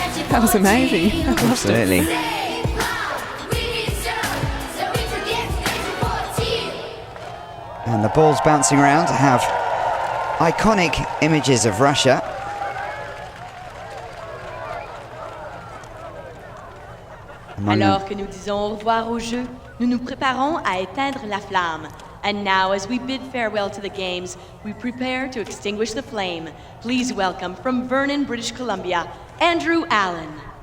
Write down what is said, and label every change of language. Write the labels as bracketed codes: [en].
[en] That was amazing. I loved Absolutely. it. And the balls bouncing around have iconic images of Russia. [fr] Alors que nous disons au revoir au jeu, nous nous préparons à éteindre la flamme. [en] And now, as we bid farewell to the games, we prepare to extinguish the flame. Please welcome from Vernon, British Columbia, Andrew Allen.